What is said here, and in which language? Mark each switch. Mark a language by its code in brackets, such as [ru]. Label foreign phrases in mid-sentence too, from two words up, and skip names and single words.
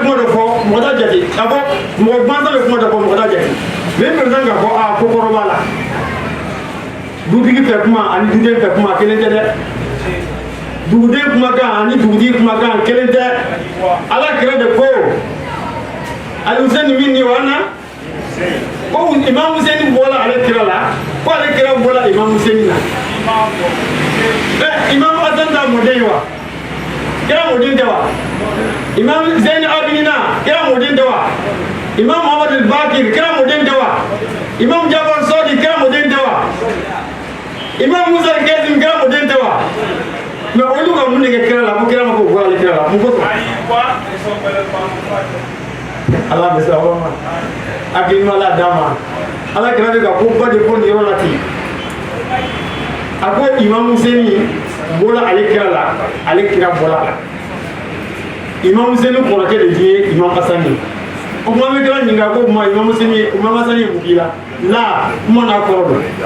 [bm] kuma dɔ fɔ mɔgɔ t'a jate k'a fɔ mɔgɔ kumasan bɛ kuma dɔ fɔ mɔgɔ t'a jate [fr] mais président [bm] k'a fɔ ko kɔrɔ b'a la dutigi fɛ kuma ani duden fɛ kuma kelen tɛ dɛ duguden kumakan ani dugutigi kumakan kelen tɛ ala kira de ko Al-Hussein min ni wana ko Imam Hussein bɔla ale kira la ko ale kira bɔla Imam Hussein na Imam Hassan da mɔden wa kira mɔden tɛ wa Imam Zain Abidina kira mɔden tɛ wa Imam Muhammad al-Baqir kira mɔden tɛ wa Imam Jafar Sadi kira mɔden tɛ wa Imam Musa al-Kazim kira mɔden tɛ wa mais olu ka mun de kɛ kira la ko kira ma ko bɔra ale kira la mun ko ala bɛ se aw ma hakilima la d'a ma ala kira bɛ ka ko ba de fɔ nin yɔrɔ la ten a ko Imam Hussein bɔla ale kira la ale kira bɔla la Imam Hussein kɔrɔkɛ de ye Imam Hassan ye o kuma bɛ kira ɲininka ko Imam Hassan ye mun k'i la kuma n'a kɔrɔ don